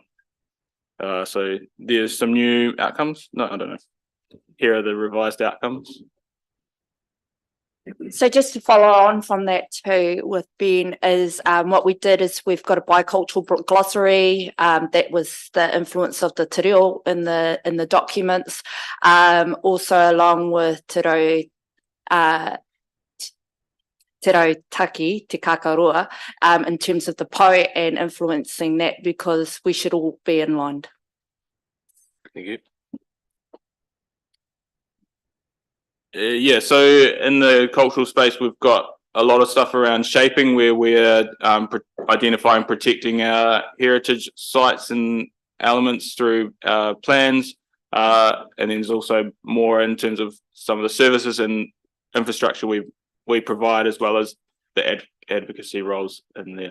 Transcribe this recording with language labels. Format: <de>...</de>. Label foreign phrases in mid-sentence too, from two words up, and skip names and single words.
<en>So there's some new outcomes. No, I don't know. Here are the revised outcomes. So just to follow on from that too with Ben is what we did is we've got a bicultural glossary that was the influence of the</en> <mi>te reo</mi> <en>in the documents, also along with</en> <mi>te reo taki, te kakarua,</mi> <en>in terms of the po and influencing that, because we should all be in line. Thank you. Yeah, so in the cultural space, we've got a lot of stuff around shaping, where we're identifying, protecting our heritage sites and elements through plans, and then there's also more in terms of some of the services and infrastructure we provide, as well as the advocacy roles in there.</en>